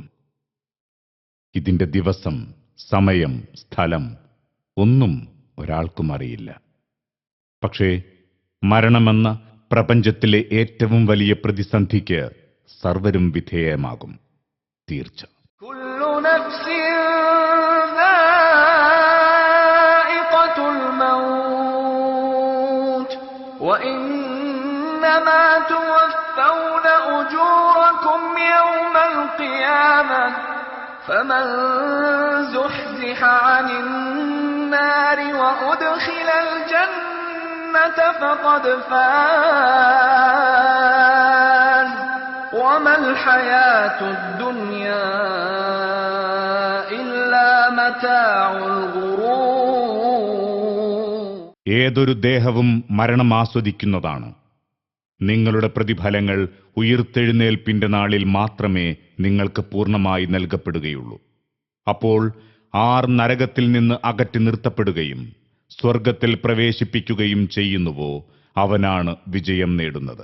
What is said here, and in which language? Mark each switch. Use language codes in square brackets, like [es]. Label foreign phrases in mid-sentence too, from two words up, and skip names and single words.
[ml] ഇതിന്റെ ദിവസം, സമയം, സ്ഥലം ഒന്നും ഒരാൾക്കും അറിയില്ല. പക്ഷേ മരണമെന്ന പ്രപഞ്ചത്തിലെ ഏറ്റവും വലിയ പ്രതിസന്ധിക്ക് സർവരും വിധേയമാകും. തീർച്ച. [ar] وإنما توفون أجوركم يوم القيامة فمن زحزح عن النار وأدخل الجنة فقد فاز وما الحياة الدنيا إلا متاع الغرور. [ml] ഏതൊരു ദേഹവും മരണം ആസ്വദിക്കുന്നതാണ്. നിങ്ങളുടെ പ്രതിഫലങ്ങൾ ഉയിർത്തെഴുന്നേൽപ്പിന്റെ നാളിൽ മാത്രമേ നിങ്ങൾക്ക് പൂർണ്ണമായി നൽകപ്പെടുകയുള്ളൂ. അപ്പോൾ ആർ നരകത്തിൽ നിന്ന് അകറ്റി നിർത്തപ്പെടുകയും സ്വർഗത്തിൽ പ്രവേശിപ്പിക്കുകയും ചെയ്യുന്നുവോ അവനാണ് വിജയം നേടുന്നത്.